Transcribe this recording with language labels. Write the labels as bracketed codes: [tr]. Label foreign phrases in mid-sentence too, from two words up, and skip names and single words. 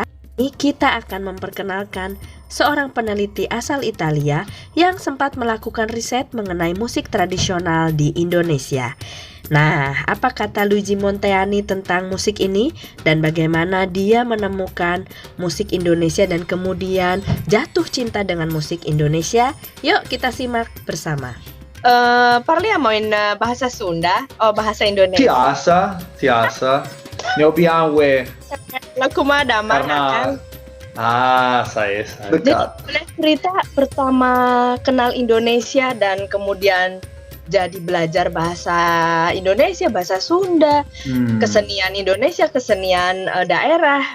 [id] Ini kita akan memperkenalkan seorang peneliti asal Italia yang sempat melakukan riset mengenai musik tradisional di Indonesia. Nah, apa kata Luigi Monteani tentang musik ini dan bagaimana dia menemukan musik Indonesia dan kemudian jatuh cinta dengan musik Indonesia? Yuk kita simak bersama. [it] Parliamo in bahasa Sunda o bahasa Indonesia? [id] Tiasa. [it] Ne abbiamo [id] Lakumada mana kan? saya Jadi boleh cerita pertama kenal Indonesia dan kemudian jadi belajar bahasa Indonesia, bahasa Sunda, kesenian Indonesia, kesenian daerah.